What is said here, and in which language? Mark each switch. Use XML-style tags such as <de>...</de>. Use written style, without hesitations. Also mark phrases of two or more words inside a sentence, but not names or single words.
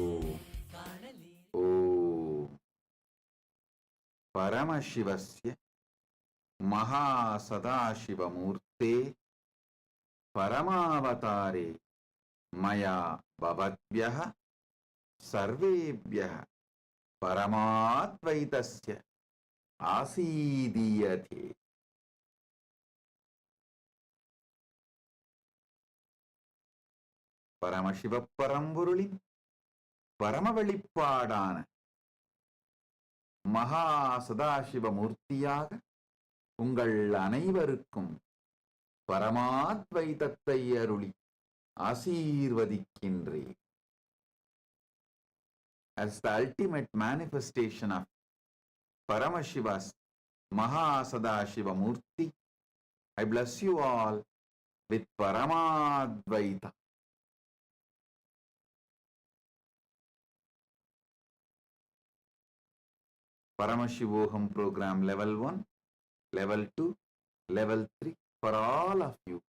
<sa>परमशिवस्य महासदाशिवमूर्ते परमावतारे मया भवद्भ्यः सर्वेभ्यः परमाद्वैतस्य आसीदीयते.</sa> <ta>பரமசிவ பரம்பொருளின் பரம வெளிப்பாடான மகா சதாசிவ மூர்த்தியாக உங்கள் அனைவருக்கும் பரமாத்வைதத்தை அருளி ஆசீர்வதிக்கின்றேன்.</ta> <en>As the ultimate manifestation of Paramashiva Mahasadashiva Murthy. I bless you all with Paramadvaita. Paramashivoham program level 1, level 2, level 3 for all of you.</en>